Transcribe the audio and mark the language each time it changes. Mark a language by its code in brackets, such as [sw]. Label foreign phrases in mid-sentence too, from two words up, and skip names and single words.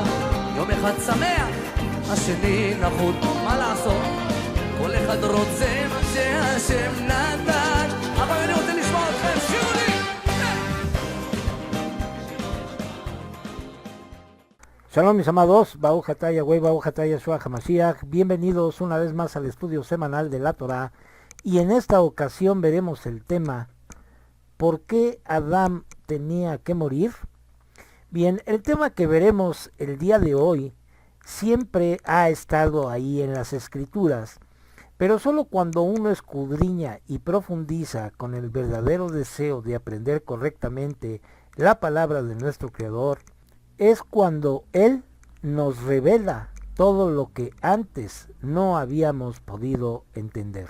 [he] יום אחד שמח, השני נחות, מה לעשות? כל אחד רוצה מה שהשם נתן. אבל אני רוצה לשמוע אתכם, שירו לי! [es] Shalom mis amados, [he] ברוך אתה יהוה, ברוך אתה ישוע המשיח. [es] Bienvenidos una vez más al estudio semanal de la Torah. Y en esta ocasión veremos el tema ¿por qué Adán tenía que morir? Bien, el tema que veremos el día de hoy siempre ha estado ahí en las escrituras, pero solo cuando uno escudriña y profundiza con el verdadero deseo de aprender correctamente la palabra de nuestro Creador, es cuando Él nos revela todo lo que antes no habíamos podido entender.